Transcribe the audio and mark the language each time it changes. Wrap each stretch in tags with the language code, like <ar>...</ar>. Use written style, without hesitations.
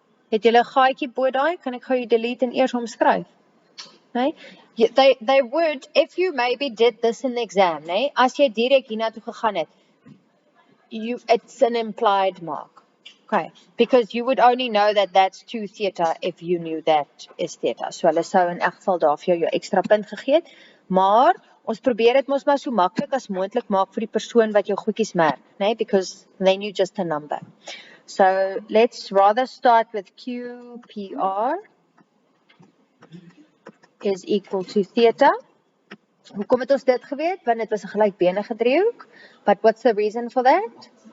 <af>Het julle 'n gaatjie bo daai? Kan ek gou die delete en eers omskryf? Nee?</af> <en>They would, if you maybe did this in the exam, nee?</en> <af>As jy direk hiernatoe gegaan het,</af> <en>it's an implied mark. Okay, because you would only know that that's 2 theta if you knew that is theta.</en> <af>So hulle sou in elk geval daar vir jou ekstra punt gegee het. Maar ons probeer dit mos maar so maklik as moontlik maak vir die persoon wat jou goedjies merk, nee?</af> <en>Because then you just a number. So let's rather start with QPR is equal to theta.</en> <af>Hoekom het ons dit geweet? Want dit was 'n gelykbenige driehoek.</af> <en>But what's the reason for that?</en>